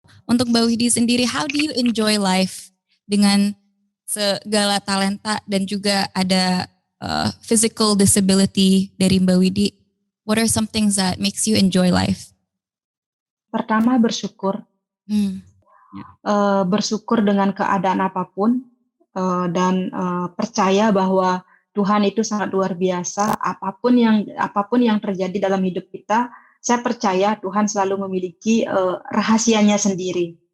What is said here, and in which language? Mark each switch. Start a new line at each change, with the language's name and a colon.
Indonesian: Untuk Mbak Widi sendiri,
English: how do you enjoy life
Indonesian: dengan segala talenta dan juga ada physical disability dari Mbak Widi?
English: What are some things that makes you enjoy life?
Indonesian: Pertama, bersyukur. Bersyukur dengan keadaan apapun dan percaya bahwa Tuhan itu sangat luar biasa. Apapun yang terjadi dalam hidup kita, saya percaya Tuhan selalu memiliki rahasianya sendiri.